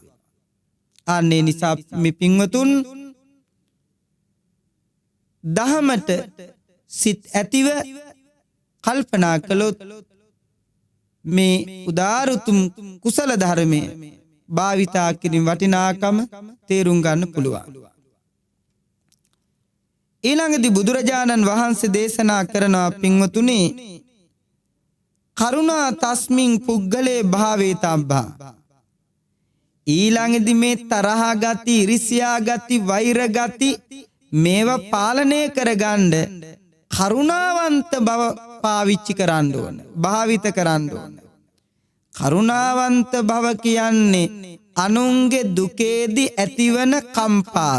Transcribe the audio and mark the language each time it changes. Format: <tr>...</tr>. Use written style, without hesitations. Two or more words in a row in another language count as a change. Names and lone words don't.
<si>අනේ නිසා මේ පින්වතුන් දහමට සිත් ඇතිව කල්පනා කළොත් මේ උදාරුතුම් කුසල ධර්මයේ භාවිතා කිරීම වටිනාකම තේරුම් ගන්න පුළුවන්. ඊළඟදී බුදුරජාණන් වහන්සේ දේශනා කරනවා පින්වතුනි,</si> <pi>කරුණා තස්මින් පුද්ගලේ භාවේ තබ්බා.</pi> <si>ඊළඟදී මේ තරහ ගති, ඉරිසියා ගති, වෛර ගති මේවා පාලනය කරගන්න කරුණාවන්ත බව පාවිච්චි කරන්න ඕන, භාවිත කරන්න ඕන. කරුණාවන්ත බව කියන්නේ අනුන්ගේ දුකේදී ඇතිවන කම්පාව.</si>